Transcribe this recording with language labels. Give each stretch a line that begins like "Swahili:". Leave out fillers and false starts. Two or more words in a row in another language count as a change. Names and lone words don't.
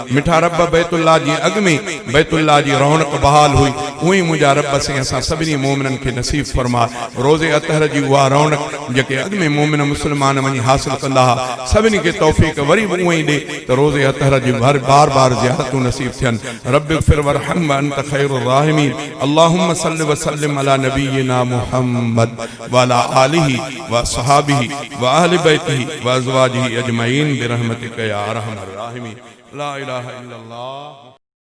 Sindhi: मिठा रब बैतुल्लाह जी अॻ में बैतुल्लाह जी रौनक बहाल हुई उअं ई मुंहिंजा रब से असां सभिनी मोमिननि खे नसीब फरमा। रोज़े अतहर जी उहा रौनक जेके अॻ में मोमिन मुस्लमान वञी हासिल कंदा हुआ सभिनी खे तौफ़ीक़ वरी बि उअं ई ॾे त रोज़े अतहर जी बार बार ज़ियारतूं नसीब थियनि।
Arabic: رب اغفر وارحم وأنت خير الراحمين. اللهم صل وسلم على نبينا محمد وعلى آله وأصحابه وأهل بيته وأزواجه أجمعين برحمتك يا أرحم الراحمين. لا إله إلا الله.